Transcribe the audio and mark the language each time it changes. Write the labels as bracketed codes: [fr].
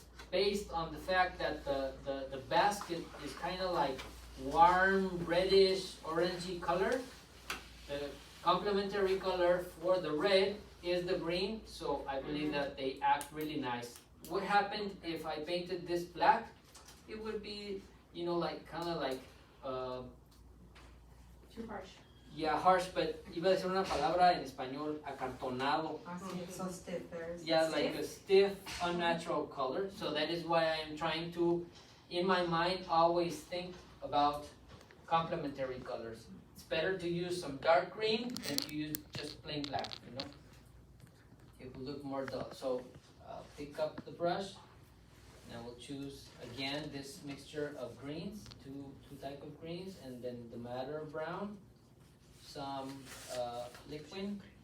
[en] based on the fact that the basket is kind of like warm, reddish, orangey color. The complementary color for the red is the green, so I believe that they act really nice. What happened if I painted this black? It would be, you know, like kind of like, Too harsh. yeah, harsh, but [es] iba a decir una palabra en español, acartonado. [en] Así, so stiff, very Yeah, like a stiff, unnatural color. So that is why I am trying to, in my mind, always think about complementary colors. It's better to use some dark green than to use just plain black, you know? It will look more dull. So I'll pick up the brush, and I will choose again this mixture of greens, two type of greens, and then the madder brown, some liquid.